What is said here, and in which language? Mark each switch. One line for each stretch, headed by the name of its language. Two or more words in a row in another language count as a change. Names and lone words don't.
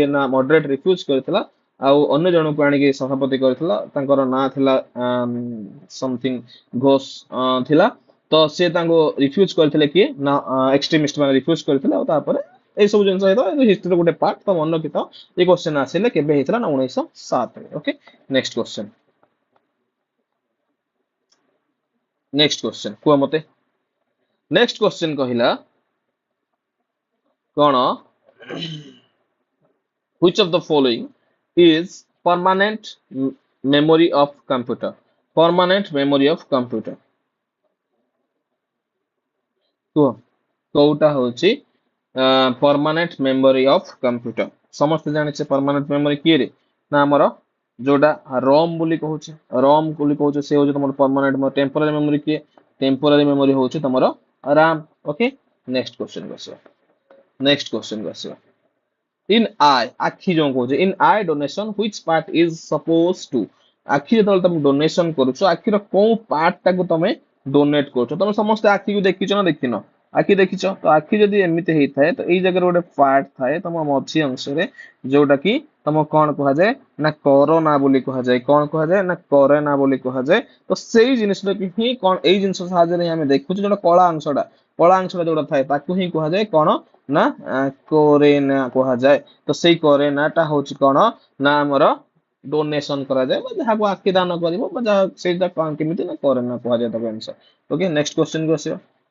Odia: ନା ମଡରେଟ ରିଫ୍ୟୁଜ କରିଥିଲା ଆଉ ଅନ୍ୟ ଜଣକୁ ଆଣିକି ସଭାପତି କରିଥିଲା ତାଙ୍କର ନାଁ ଥିଲା ସମଥିଙ୍ଗ ଘୋଷ ଥିଲା ତ ସେ ତାଙ୍କୁ ରିଫ୍ୟୁଜ କରିଥିଲେ କିଏ ନା ଏକ୍ସଟ୍ରିମିଷ୍ଟ ମାନେ ରିଫ୍ୟୁଜ କରିଥିଲେ ଆଉ ତାପରେ ଏଇ ସବୁ ଜିନିଷ ହେଇଥିଲା ହିଷ୍ଟ୍ରିର ଗୋଟେ ପାର୍ଟ ତ ମନେ ରଖିଥାଅ ଏଇ କ୍ୱେଶ୍ଚନ ଆସିଲେ କେବେ ହେଇଥିଲା ନା 1907 ରେ
English: okay next question
Odia: କୁହ ମତେ
English: next question
Odia: କହିଲା କଣ
English: which of the following is memory of computer permanent memory of computer
Odia: କୁହ କୋଉଟା ହଉଛି
English: permanent memory of computer
Odia: ସମସ୍ତେ ଜାଣିଛେ
English: permanent memory
Odia: କିଏ ରେ ନା ଆମର ଯୋଉଟା ROM ବୋଲି କହୁଛେ ROM ବୋଲି କହୁଛେ ସେ ହଉଛି ତମର
English: permanent temporary memory
Odia: କିଏ
English: temporary memory
Odia: ହଉଛି ତମର RAM
English: okay next question
Odia: କୁ ଆସିବା
English: in eye
Odia: ଆଖି ଯୋଉ କହୁଛେ
English: in eye donation which part is supposed to
Odia: ଆଖି ଯେତେବେଳେ ତମେ ଡୋନେସନ କରୁଛ ଆଖିର କୋଉ ପାର୍ଟ ଟାକୁ ତମେ ଡୋନେଟ କରୁଛ ତମେ ସମସ୍ତେ ଆଖିକୁ ଦେଖିଛ ନା ଦେଖିନ ଆଖି ଦେଖିଛ ତ ଆଖି ଯଦି ଏମିତି ହେଇଥାଏ ତ ଏଇ ଜାଗାରେ ଗୋଟେ ପାର୍ଟ ଥାଏ ତମ ମଝି ଅଂଶରେ ଯୋଉଟା କି ତମ କଣ କୁହାଯାଏ ନା କରୋନା ବୋଲି କୁହାଯାଏ କଣ କୁହାଯାଏ ନା କରେନା ବୋଲି କୁହାଯାଏ ତ ସେଇ ଜିନିଷଟା ହିଁ କଣ ଏଇ ଜିନିଷ ସାହାଯ୍ୟରେ ହିଁ ଆମେ ଦେଖୁଛୁ ଯୋଉଟା କଳା ଅଂଶଟା ଯୋଉଟା ଥାଏ ତାକୁ ହିଁ କୁହାଯାଏ କଣ ନା କୋରେନା କୁହାଯାଏ ତ ସେଇ କୋରେନା ଟା ହଉଛି କଣ ନା ଆମର ଡୋନେସନ କରାଯାଏ ବା ଯାହାକୁ ଆଖି ଦାନ କରିବ ବା ଯାହା ସେଇଟା କେମିତି ନା କୋରେନା କୁହାଯାଏ ତାକୁ ଜିନିଷ
English: okay next question
Odia: କୁ ଆସିବା